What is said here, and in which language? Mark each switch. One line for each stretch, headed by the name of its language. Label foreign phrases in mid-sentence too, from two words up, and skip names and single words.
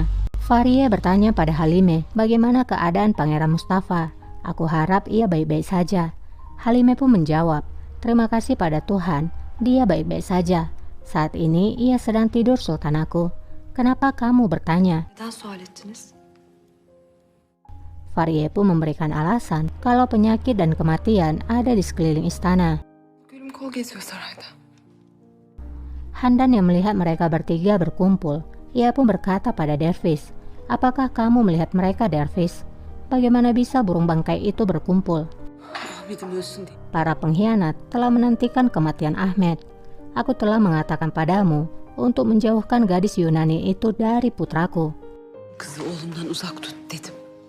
Indonesian: Fariye bertanya pada Halime bagaimana keadaan Pangeran Mustafa. Aku harap ia baik-baik saja. Halime pun menjawab, terima kasih pada Tuhan, dia baik-baik saja. Saat ini ia sedang tidur sultanaku. Kenapa kamu bertanya?
Turkish: Neden sual ettiniz?
Indonesian: Fariye pun memberikan alasan kalau penyakit dan kematian ada di sekeliling istana.
Turkish: Gülüm kol geziyor sarayda.
Indonesian: Handan yang melihat mereka bertiga berkumpul, ia pun berkata pada Dervis, apakah kamu melihat mereka Dervis? Bagaimana bisa burung bangkai itu berkumpul?
Turkish: Ahmet'im ölsün diye.
Indonesian: Para pengkhianat telah menantikan kematian Ahmed. Aku telah mengatakan padamu untuk menjauhkan gadis Yunani itu dari putraku.
Turkish: Kızı oğlumdan uzak tut dedim.